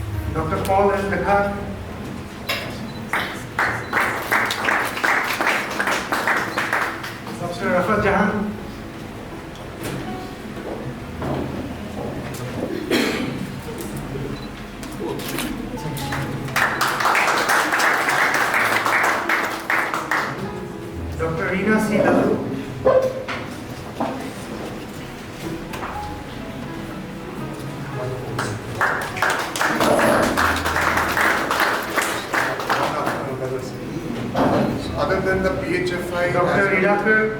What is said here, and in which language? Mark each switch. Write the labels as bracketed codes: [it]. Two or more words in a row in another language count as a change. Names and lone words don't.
[en] Dr. Paul S. Dekhar, Dr. Rafat Jahan, Dr. Reena C. Laddu, Other than the PHFI, Dr. Ridakar,